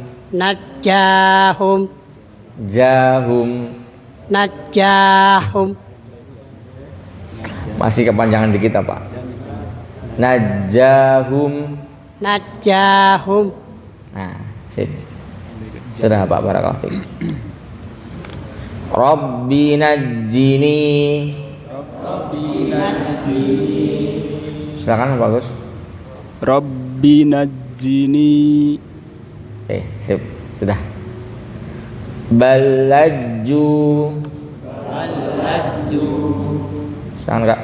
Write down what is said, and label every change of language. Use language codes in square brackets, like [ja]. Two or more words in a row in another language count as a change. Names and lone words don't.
[ar] Najahum. Jahum. Najahum. [id] Masih kepanjangan di kita Pak. [ar] Najahum. Najahum. [id] Nah, sip. Sudah Pak, [ar] barakallahu fiik. Rabbi najjini. [id] Silakan bagus. [ar] Rabbi najjini. [id] Oke, sip. Sudah. Balajju. Silakan Kak.